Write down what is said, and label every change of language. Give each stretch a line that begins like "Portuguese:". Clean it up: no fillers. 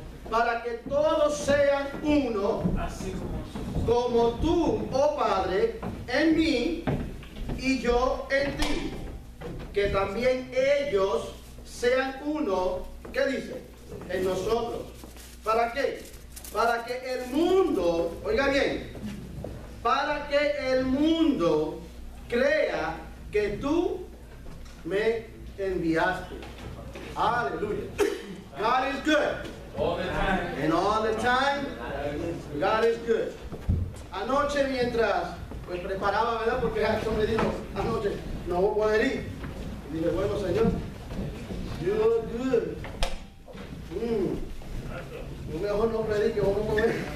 Spanish: Para que todos sean uno, así como tú, oh Padre, en mí y yo en ti, que también ellos sean uno, ¿qué dice? En nosotros. ¿Para qué? Para que el mundo, oiga bien, para que el mundo crea que tú me enviaste.
English: Aleluya. God is good. All the time. And all the time, God is good.
Spanish: Anoche mientras pues preparaba, ¿verdad? Porque Jackson me dijo anoche, no voy a poder ir. Y dije, bueno, Señor,
English: you look good.
Spanish: Yo mejor no predique, vamos a comer.